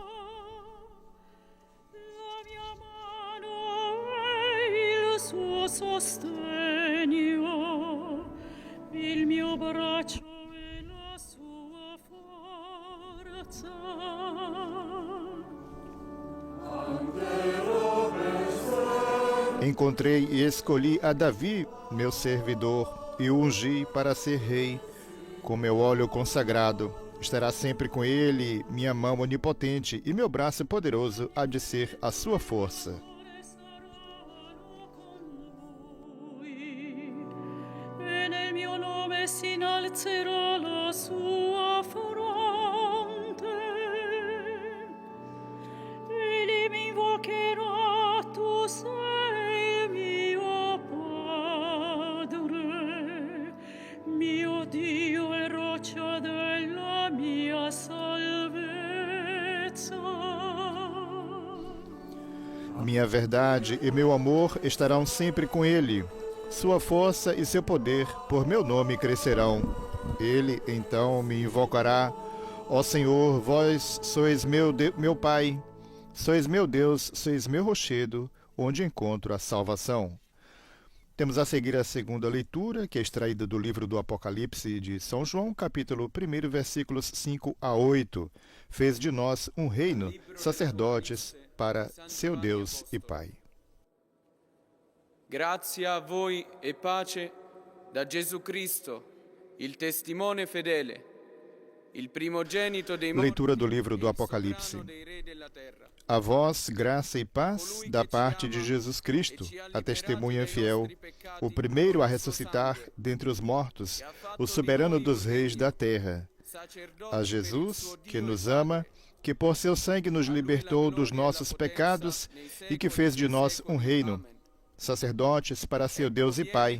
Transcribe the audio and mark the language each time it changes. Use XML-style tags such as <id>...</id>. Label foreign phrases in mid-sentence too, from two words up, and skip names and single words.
<it>la mia mano è il suo sostegno, il mio braccio è la sua forza.</it> <pt>Encontrei e escolhi a Davi, meu servidor, e o ungi para ser rei. Com meu óleo consagrado, estará sempre com ele minha mão onipotente e meu braço poderoso há de ser a sua força.</pt> <it>E nel mio nome si innalzerà la sua fronte, egli mi invocherà, tu sei mio Padre, mio Dio e roccia della mia salvezza.</it> <pt>Minha verdade e meu amor estarão sempre com ele. Sua força e seu poder por meu nome crescerão. Ele, então, me invocará. Ó Senhor, vós sois meu Pai, sois meu Deus, sois meu rochedo, onde encontro a salvação. Temos a seguir a segunda leitura, que é extraída do livro do Apocalipse de São João, capítulo 1, versículos 5 a 8. Fez de nós um reino, sacerdotes para seu Deus e Pai.</pt> <it>Grazie a voi e pace da Gesù Cristo, il testimone fedele, il primogenito dei morti</it> <pt>Leitura do livro do</pt> <it>e il</it> <pt>Apocalipse.</pt> <it>sovrano dei re della terra.</it> <pt>A vós, graça e paz da parte de Jesus Cristo, a testemunha fiel, o primeiro a ressuscitar dentre os mortos, o soberano dos reis da terra. A Jesus, que nos ama, que por seu sangue nos libertou dos nossos pecados e que fez de nós um reino, sacerdotes para seu Deus e Pai.</pt>